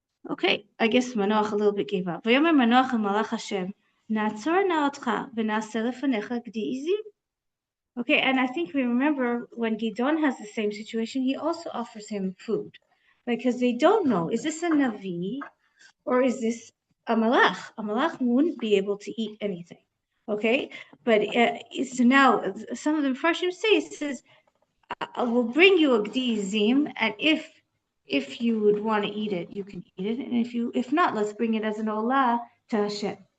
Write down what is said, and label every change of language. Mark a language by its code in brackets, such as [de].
[en] Okay, I guess Manoach a little bit gave up. [he] ויאמר מנוח אל מלאך השם, נעצור נא אותך ונעשה לפניך גדי עזים. [en] Okay, and I think we remember when Gidon has the same situation, he also offers him food. because they don't know, is this a Navi or is this a malach? A malach wouldn't be able to eat anything, okay? But so now some of the Farshim say, it says, I will bring you a gdizim, and if you would want to eat it, you can eat it, and if not, let's bring it as an olah to Hashem.